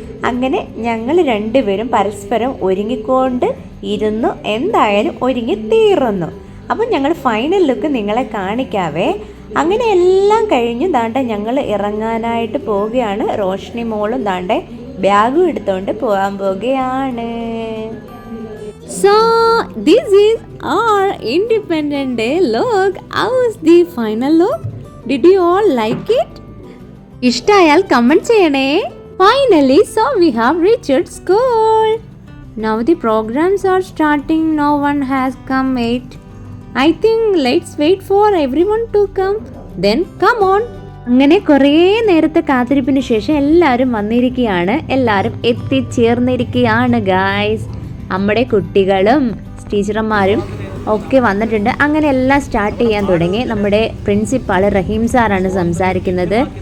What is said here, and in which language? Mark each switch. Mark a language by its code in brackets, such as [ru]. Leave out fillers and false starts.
[ml] അങ്ങനെ ഞങ്ങൾ രണ്ടുപേരും പരസ്പരം ഒരുങ്ങിക്കൊണ്ട് ഇരുന്നു. എന്തായാലും ഒരുങ്ങി തീർന്നു. അപ്പം ഞങ്ങൾ ഫൈനൽ ലുക്ക് നിങ്ങളെ കാണിക്കാവേ. അങ്ങനെ എല്ലാം കഴിഞ്ഞു ദാണ്ടെ ഞങ്ങൾ ഇറങ്ങാനായിട്ട് പോവുകയാണ്. റോഷ്നി മോളും ദാണ്ടെ ബാഗും എടുത്തുകൊണ്ട് പോകാൻ പോവുകയാണ്. [en] So this is our Independence Day look. How is the final look? Did you all like it? [ml] ഇഷ്ടമായാൽ കമന്റ് ചെയ്യണേ. [en] Finally, so we have reached school. Now the programs are starting. No one has come yet. I think let's wait for everyone to come. Then come on. [ml] അങ്ങനെ കുറേ നേരത്തെ കാത്തിരിപ്പിന് ശേഷം എല്ലാവരും വന്നിരിക്കുകയാണ്. എല്ലാവരും എത്തിച്ചേർന്നിരിക്കുകയാണ് ഗായ്സ്. നമ്മുടെ കുട്ടികളും ടീച്ചർമാരും ഒക്കെ വന്നിട്ടുണ്ട്. അങ്ങനെ എല്ലാം സ്റ്റാർട്ട് ചെയ്യാൻ തുടങ്ങി. നമ്മുടെ പ്രിൻസിപ്പാൾ റഹീം സാറാണ് സംസാരിക്കുന്നത്.